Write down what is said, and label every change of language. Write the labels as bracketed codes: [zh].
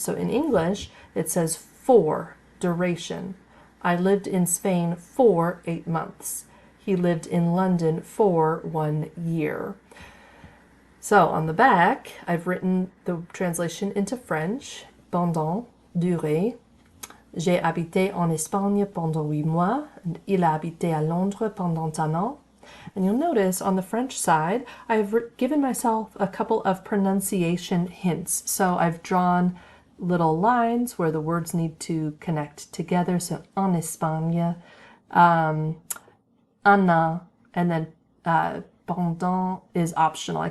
[en] So in English, it says for duration. I lived in Spain for 8 months. He lived in London for 1 year. So on the back, I've written the translation into French. [fr] Pendant, durée. J'ai habité en Espagne pendant 8 mois. Il a habité à Londres pendant un an. [en] And you'll notice on the French side, I've given myself a couple of pronunciation hints. So I've drawn little lines where the words need to connect together. So [fr] en Espagne, un an, [en] and then pendant is optional.